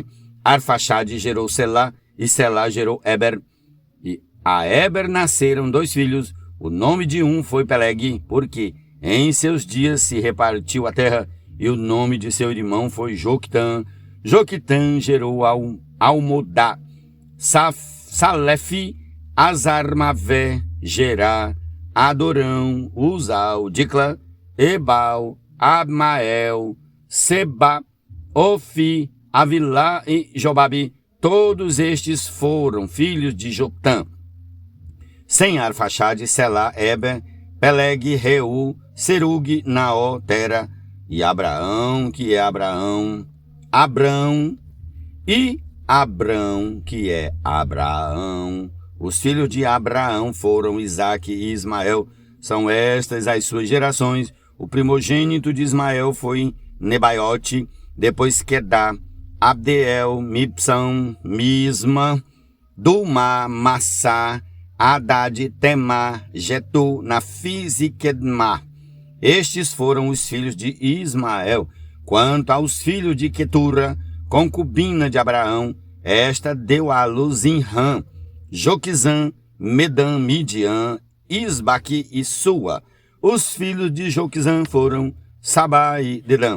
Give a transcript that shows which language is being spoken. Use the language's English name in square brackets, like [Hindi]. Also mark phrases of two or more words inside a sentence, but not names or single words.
[Portuguese] Arfaxade gerou Selá, e Selá gerou Eber. E a Eber nasceram 2 filhos. O nome de um foi Peleg, porque em seus dias se repartiu a terra, e o nome de seu irmão foi Joquitã. Joquitã gerou Almodá, Salef, Azarmavé, Gerá, Adorão, Uzal, Dicla, Ebal, Abmael, Seba, Ofi, Avilá e Jobabe. Todos estes foram filhos de Joctã. Sem Arfaxade, Selá, Eber, Peleg, Reu, Serug, Naó, Tera e Abraão, que é Abraão, Abrão e Abrão, que é Abraão. Os filhos de Abraão foram Isaque e Ismael. São estas as suas gerações. O primogênito de Ismael foi Nebaiote, depois Quedá, Abdeel, Mipsão, Misma, Duma, Massá, Haddad, Temá, Getu, Nafis e Quedmá. Estes foram os filhos de Ismael. Quanto aos filhos de Quetura, concubina de Abraão, esta deu à luz Zinrã, Joquizã, Medã, Midian, Isbaque e Sua. Os filhos de Joquizã foram Sabá e Dedã.